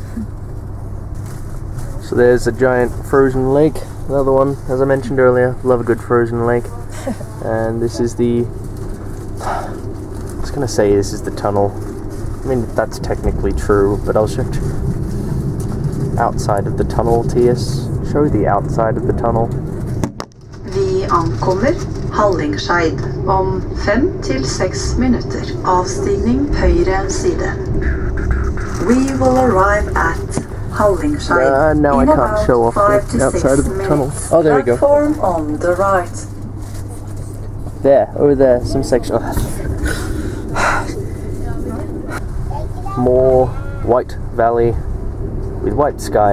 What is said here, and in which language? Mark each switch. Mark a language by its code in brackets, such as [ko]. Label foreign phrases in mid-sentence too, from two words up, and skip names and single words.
[en] So there's a giant frozen lake, another one, as I mentioned earlier, love a good frozen lake. And this is the, I was going to say this is the tunnel. I mean, that's technically true, but I'll show outside of the tunnel, TS. Show the outside of the tunnel. [no] Vi ankommer Hallingskeid om 5 til 6 minutter. Avstigning høyre side. [en] We will arrive at Hallingskeid now I in can't show off the outside of the tunnel. Oh, there we go. Platform on the right. There, over there, some section. More white valley with white sky.